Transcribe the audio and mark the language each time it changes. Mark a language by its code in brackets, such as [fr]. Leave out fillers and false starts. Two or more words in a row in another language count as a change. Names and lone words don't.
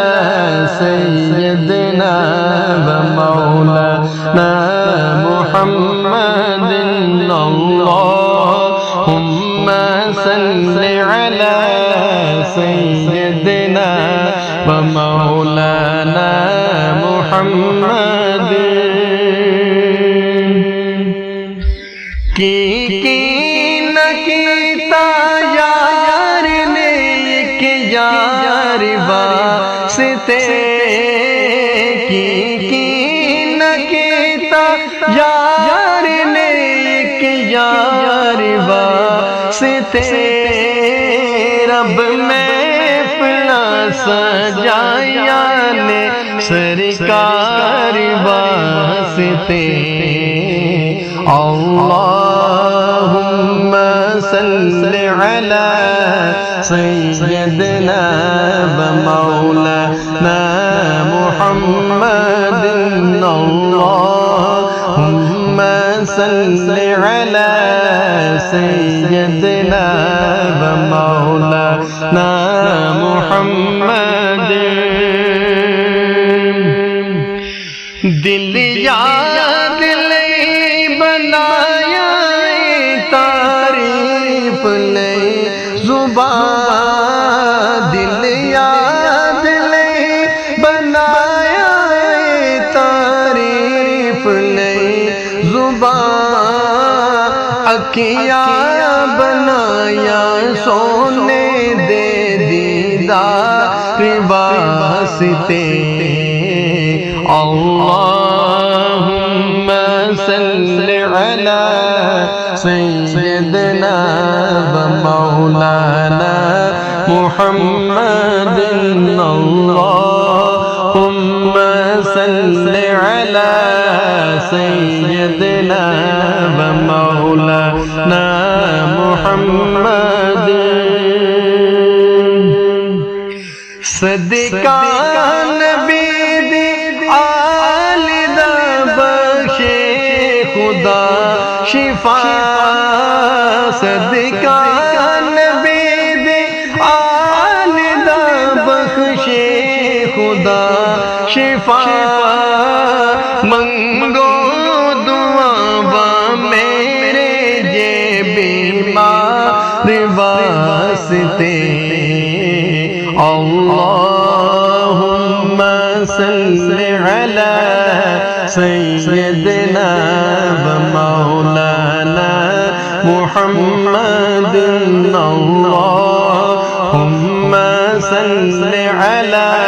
[ar] سيدنا ومولانا محمد اللهم صل على سيدنا ومولانا [pa] محمد کی نہ کیتا یار نے کہ یار واسطے کی نہ کیتا یار نے کہ یار واسطے رب محفل سجایا نے سرکار واسطے [ar] اللهم صل على سيدنا ومولانا محمد اللهم صل على سيدنا ومولانا محمد [pa] دل یاد لئی بنایا تعریف لئی زبان دل یاد لئی بنایا تعریف لئی زبان اکھیاں بنایا سونے دے دیدار واسطے [ar] اللهم صل على سيدنا ومولانا محمد اللهم صل على سيدنا ومولانا محمد [pa] صدقہ نبی دی آل دا بخشے خدا شفا صدقہ نبی دی آل دا بخشے خدا شفا منگو دعا با میرے جے بیمار واسطے [ar] اللهم صل على سيدنا ومولانا محمد اللهم صل على